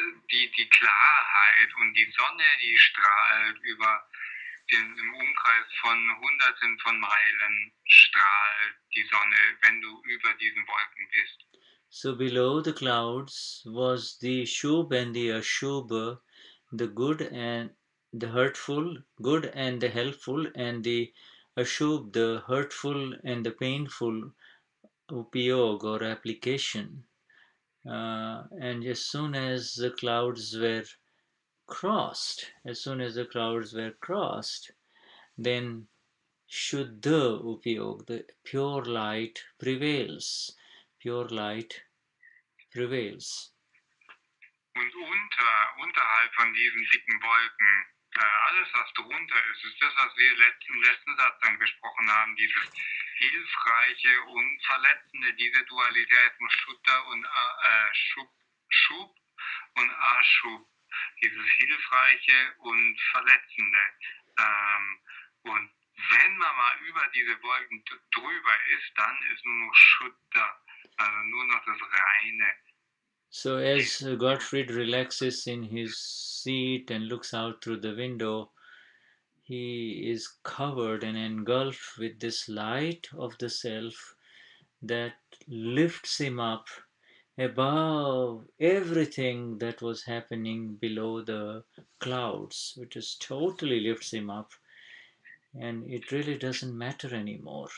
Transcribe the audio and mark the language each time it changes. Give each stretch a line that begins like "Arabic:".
German: die Klarheit und die Sonne, die strahlt im Umkreis von Hunderten von Meilen strahlt die Sonne, wenn du über diesen Wolken bist.
English: So below the clouds was the Shubh and the Ashubha, the good and the hurtful, good and the helpful, and the Ashubh, the hurtful and the painful upayoga or application. And as soon as the clouds were crossed, then Shuddha upayog, the pure light prevails. Pure light prevails.
German: Und unterhalb von diesen dicken Wolken, alles was drunter ist das, was wir im letzten Satzang besprochen haben, dieses hilfreiche und verletzende, diese Dualität von Shuddha und Shub und Ashub, dieses hilfreiche und verletzende. Und wenn man mal über diese Wolken drüber ist, dann ist nur noch Shuddha, also nur noch das Reine.
English: So as Gottfried relaxes in his seat and looks out through the window, he is covered and engulfed with this light of the self that lifts him up above everything that was happening below the clouds, which just totally lifts him up, and it really doesn't matter anymore.